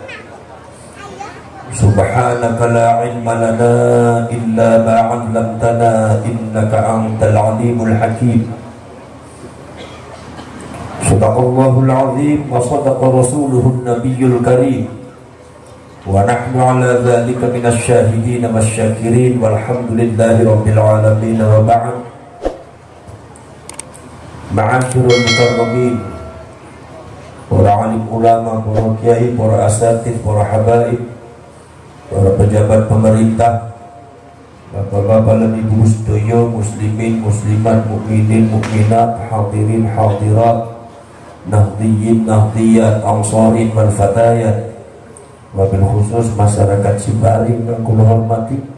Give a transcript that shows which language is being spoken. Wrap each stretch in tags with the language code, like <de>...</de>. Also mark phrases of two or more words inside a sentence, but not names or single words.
<ar>سبحانك لا علم لنا إلا ما علمتنا إنك أنت العليم الحكيم. صدق الله العظيم وصدق رسوله النبي الكريم. ونحن على ذلك من الشاهدين والشاكرين والحمد لله رب العالمين وبعد. معاشر المكرمين,</ar> <id>para alim ulama, para kiai, para asatidz, para habaib, para pejabat pemerintah, bapak-bapak dan ibu sedaya,</id> <ar>مسلمين مسلمات مؤمنين مؤمنات حاضرين حاضرات نهضيين نهضيات أنصارين والفتيات وبالخصوص</ar> <id>masyarakat Cibaring yang kula hormati.</id>